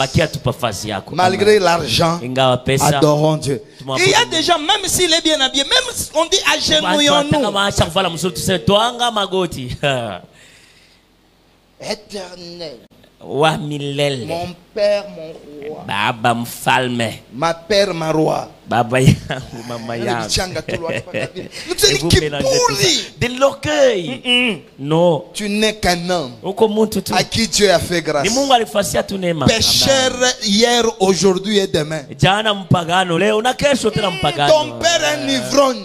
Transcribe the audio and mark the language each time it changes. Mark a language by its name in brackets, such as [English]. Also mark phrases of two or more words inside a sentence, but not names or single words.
[French] Malgré l'argent, adorons Dieu. Il y a des gens, même s'il est bien habillé, même on dit agenouillons-nous. Éternel. Mon père, mon roi. [Swahili] Baba mfalme. [French] Ma père, ma roi. [Swahili] Baba yangu, mama yangu. [French] De l'orgueil. Non. Tu n'es qu'un homme à qui Dieu a fait grâce. Pécheur hier, aujourd'hui et demain. Ton père est un ivrogne.